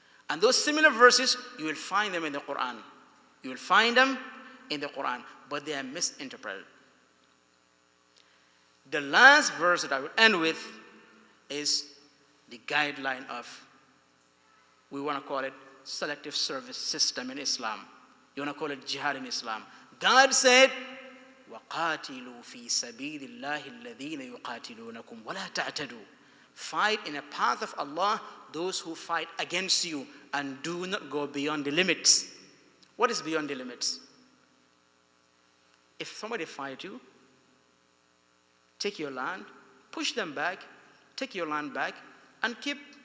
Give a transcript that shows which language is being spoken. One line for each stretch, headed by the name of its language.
English: And those similar verses, you will find them in the Quran. You will find them in the Quran, but they are misinterpreted. The last verse that I will end with is the guideline of We want to call it selective service system in Islam. You want to call it jihad in Islam. God said,
Arabic: وَقَاتِلُوا فِي سَبِيلِ اللَّهِ الَّذِينَ يُقَاتِلُونَكُمْ وَلَا تَعْتَدُوا.
English: Fight in the path of Allah those who fight against you, and do not go beyond the limits. What is beyond the limits? If somebody fight you, take your land, push them back, take your land back, and keep.